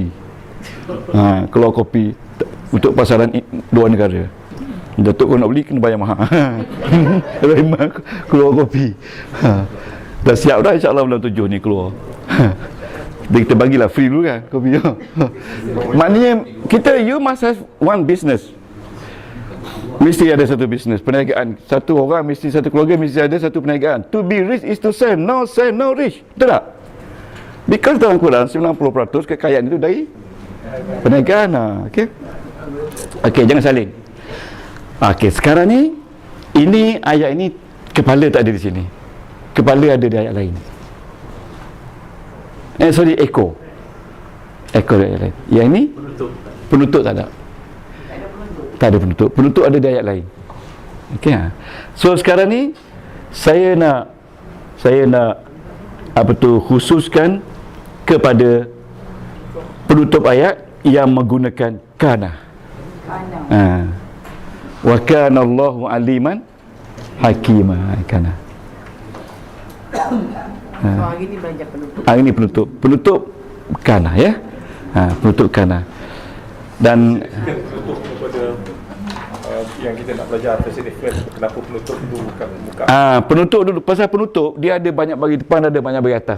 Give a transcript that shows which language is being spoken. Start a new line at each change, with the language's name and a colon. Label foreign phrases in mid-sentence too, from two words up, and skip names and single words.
Malay: Keluar kopi untuk pasaran luar negara. Datuk kau nak beli kena bayar mahal. Keluar kopi. Dah siap dah,
Arabic: إن شاء الله
Malay: bulan 7 ni keluar. Dia kita bagilah free dulu kan kopi.
English: Maknanya you must have one business.
Malay: Mesti ada satu bisnes, perniagaan. Satu orang mesti, satu keluarga mesti ada satu perniagaan.
English: To be rich is to save no rich.
Malay: Betul tak? Because dalam Quran 90% kekayaan itu dari perniagaan. Okey, jangan saling. Okey, sekarang ni ini ayat ini kepala tak ada di sini. Kepala ada di ayat lain. Ekor di ayat lain. Yang ini penutup tak ada. Tak ada penutup. Penutup ada di ayat lain. Okey. So sekarang ni saya nak khususkan kepada penutup ayat yang menggunakan kana.
Arabic: وكان الله عليما حكيما.
Malay: Kana. Hari ni belajar penutup. Hari ni penutup kana ya. Penutup kana. Dan Penutup kepada yang kita nak belajar Presiden kenapa penutup itu bukan muka. penutup dulu. Pasal penutup dia ada banyak bagi depan, ada banyak bagi atas.